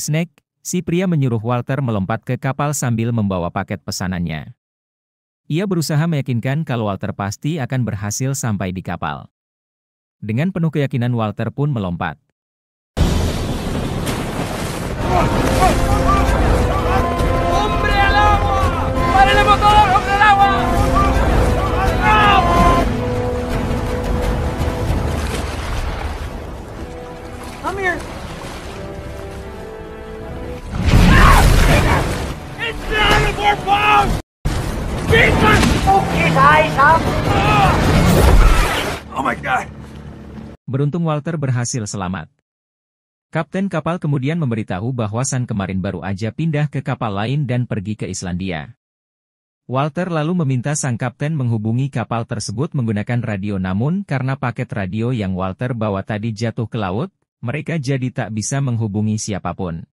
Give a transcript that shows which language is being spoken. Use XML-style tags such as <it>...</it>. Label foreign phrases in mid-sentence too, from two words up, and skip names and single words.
<id>Snake, si pria menyuruh Walter melompat ke kapal sambil membawa paket pesanannya. Ia berusaha meyakinkan kalau Walter pasti akan berhasil sampai di kapal. Dengan penuh keyakinan Walter pun melompat.</id> <es>¡Hombre al agua! ¡Paren el motor! ¡Hombre al agua!</es> <en>I'm here. It's not a more bomb! Jesus! His eyes up. Oh my God!</en> <id>Beruntung Walter berhasil selamat. Kapten kapal kemudian memberitahu bahwa Sun kemarin baru aja pindah ke kapal lain dan pergi ke Islandia. Walter lalu meminta sang kapten menghubungi kapal tersebut menggunakan radio, namun karena paket radio yang Walter bawa tadi jatuh ke laut, mereka jadi tak bisa menghubungi siapapun.</id>